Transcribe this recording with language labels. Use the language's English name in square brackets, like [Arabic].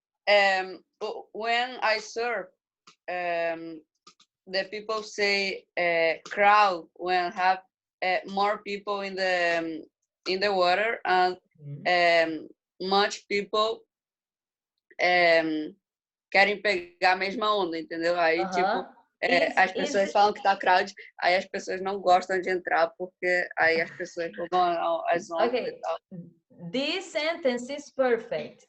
[English] When I serve, the people say crowd when have more people in the water and much people [Portuguese] querem pegar a mesma onda, entendeu? Aí tipo as pessoas falam que tá crowd, aí as pessoas não gostam de entrar porque aí as pessoas vão as ondas e tal. [English] This sentence is perfect.